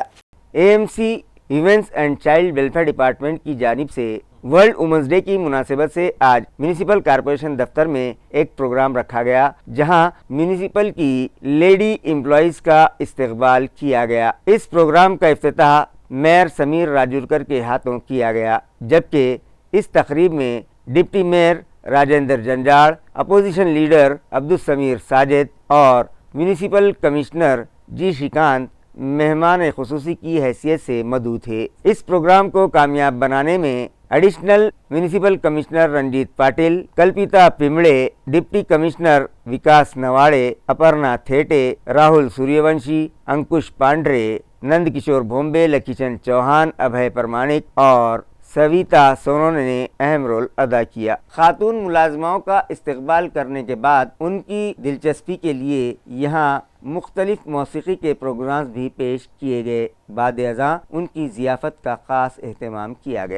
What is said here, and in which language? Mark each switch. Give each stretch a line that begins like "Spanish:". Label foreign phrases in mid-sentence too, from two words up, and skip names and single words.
Urdu: اے ایم سی ہیومنز اینڈ چائلڈ ویلفیئر ڈیپارٹمنٹ کی جانب سے ورلڈ ویمنز ڈے کی مناسبت سے آج
English: municipal corporation
Urdu: دفتر میں ایک پروگرام رکھا گیا، جہاں میونسپل کی
English: lady employees
Urdu: کا استقبال کیا گیا. اس پروگرام کا افتتاح میئر سمیر راجورکر کے ہاتھوں کیا گیا، جبکہ اس تقریب میں ڈپٹی میئر راجندر جنجاڑ، اپوزیشن لیڈر عبدالسمیر ساجد اور میونسپل کمشنر جی شریکانت مہمان خصوصی کی حیثیت سے مدعو تھے۔ اس پروگرام کو کامیاب بنانے میں ایڈیشنل میونسپل کمشنر رنجیت پاٹل، کلپیتا پمڑے، ڈپٹی کمشنر وکاس نواڑے، اپرنا تھیٹے، راہل سوریہ ونشی، انکش پانڈرے، نند کشور بھومبے، لکی چند چوہان، ابھے پرمانک اور سویتا سونون نے اہم رول ادا کیا۔ خاتون ملازماؤں کا استقبال کرنے کے بعد ان کی دلچسپی کے لیے یہاں مختلف موسیقی کے پروگرامز بھی پیش کیے گئے۔ بعد ازاں ان کی ضیافت کا خاص اہتمام کیا گیا۔